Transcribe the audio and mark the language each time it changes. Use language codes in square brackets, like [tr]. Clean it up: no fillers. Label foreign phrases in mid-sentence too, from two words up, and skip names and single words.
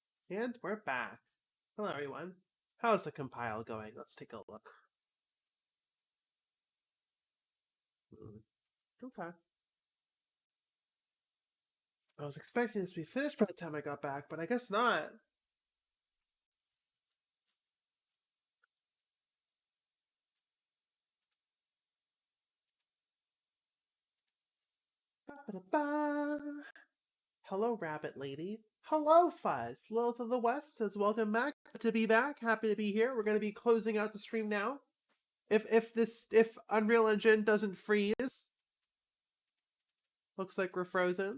[en] And we're back. Hello, everyone. How's the compile going? Let's take a look. Okay. I was expecting this to be finished by the time I got back, but I guess not. Ba-ba-da-ba. Hello, Rabbit Lady. Hello, Fuzz. Lilith of the West says, welcome back. Good to be back. Happy to be here. We're going to be closing out the stream now. If Unreal Engine doesn't freeze, looks like we're frozen.